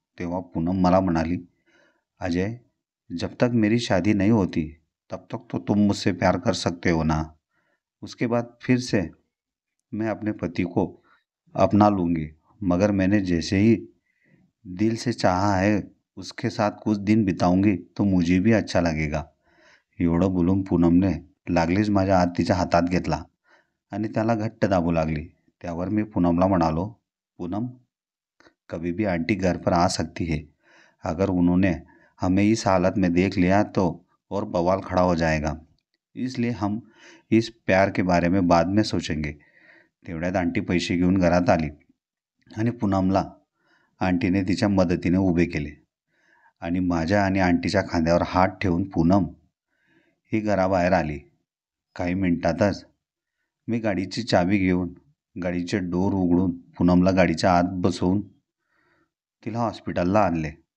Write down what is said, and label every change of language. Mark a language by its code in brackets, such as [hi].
[mr] तेव्हा पूनम मला म्हणाली, [hi] अजय, जब तक मेरी शादी नहीं होती तब तक तो तुम मुझसे प्यार कर सकते हो ना. उसके बाद फिर से मैं अपने पति को अपना लूँगी, मगर मैंने जैसे ही दिल से चाहा है उसके साथ कुछ दिन बिताऊंगी तो मुझे भी अच्छा लगेगा. [mr] एवढं बोलून पूनमने लागलीच माझ्या हात तिच्या हातात घेतला आणि त्याला घट्ट दाबू लागली. त्यावर मी पूनमला म्हणालो, [hi] पूनम, कभी भी आंटी घर पर आ सकती है. अगर उन्होंने हमें इस हालत में देख लिया तो और बवाल खड़ा हो जाएगा. इसलिए हम इस प्यार के बारे में बाद में सोचेंगे. [mr] तेवढ्यात आंटी पैसे घेऊन घरात आली आणि पूनमला आंटीने तिच्या मदतीने उभे केले आणि माझ्या आणि आंटीच्या खांद्यावर हात ठेवून पूनम ही घराबाहेर आली. काही मिनिटातच मी गाडीची चावी घेऊन गाडीचे डोर उघडून पूनमला गाडीच्या आत बसवून तिला हॉस्पिटलला आणले.